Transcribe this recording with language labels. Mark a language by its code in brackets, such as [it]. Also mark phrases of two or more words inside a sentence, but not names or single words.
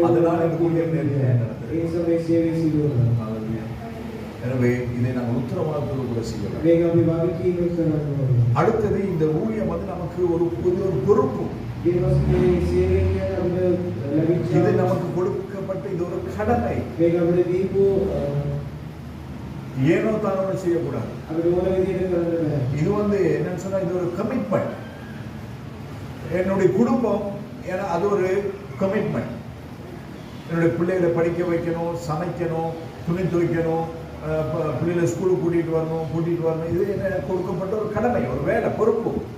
[ta] அதனால் இந்த ஊழியம் எனவே இதை நாங்கள் உத்தரவாதத்தோடு கூட செய்யலாம். அடுத்தது இந்த ஊழியம் வந்து நமக்கு ஒரு பொறுப்பு. இது நமக்கு கொடுக்கப்பட்ட இது ஒரு கடமை. [si] මේක අපිට දීපු [ta] ஏனோ தானோ செய்யக்கூடாது. [si] අපිට ඕන විදිහට කරන්න බෑ. [ta] இது என்னன்னு சொன்னா இது ஒரு கமிட்மெண்ட். என்னுடைய குடும்பம் அது ஒரு கமிட்மெண்ட். என்னுடைய பிள்ளைகளை படிக்க வைக்கணும், சமைக்கணும், துணி துவைக்கணும், பிள்ளைகளை ஸ்கூலுக்கு கூட்டிட்டு வரணும். இது எனக்கு கொடுக்கப்பட்ட ஒரு கடமை, ஒரு வேலை, பொறுப்பு.